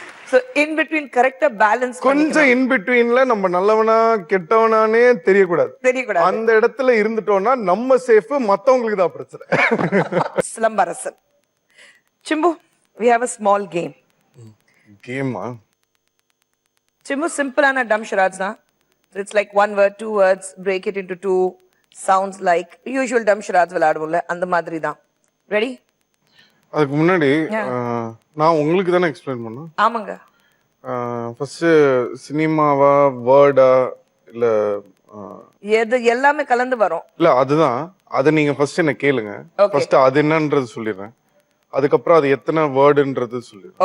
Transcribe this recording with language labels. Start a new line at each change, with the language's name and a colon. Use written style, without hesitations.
English: So in between கரெக்ட்டா balance
Tamil: கொஞ்சம் இன் பிட்வீன்ல நம்ம நல்லவனா கெட்டவனானே தெரியக்கூடாது. அந்த இடத்துல இருந்துட்டோம்னா நம்ம சேஃப், மத்தவங்களுக்கு தான் பிரச்சனை.
English: Silambarasan Simbu, we have a small game.
Tamil: கேமா? சிம்பு சிம்பிளான டம் ஷராட்ஸ் தான்.
English: It's like one word, two words, break it into two sounds like usual
Tamil: டம் ஷராட்ஸ் விளையாடுவோம்ல, அந்த மாதிரி தான்.
English: Ready?
Tamil: அதுக்கு முன்னாடி நான் உங்களுக்கு தானே எக்ஸ்பிளைன் பண்ணேன். ஆமாங்க. ஃபர்ஸ்ட் சினிமாவா வேர்டா இல்ல எது எல்லாமே கலந்து வரும். இல்ல அதுதான், அதை நீங்க ஃபர்ஸ்ட் என்ன கேளுங்க. ஃபர்ஸ்ட் அது என்னன்றது சொல்லிடுறேன், அதுக்கப்புறம் அது எத்தனை வேர்டுன்றது சொல்லிடுறேன்.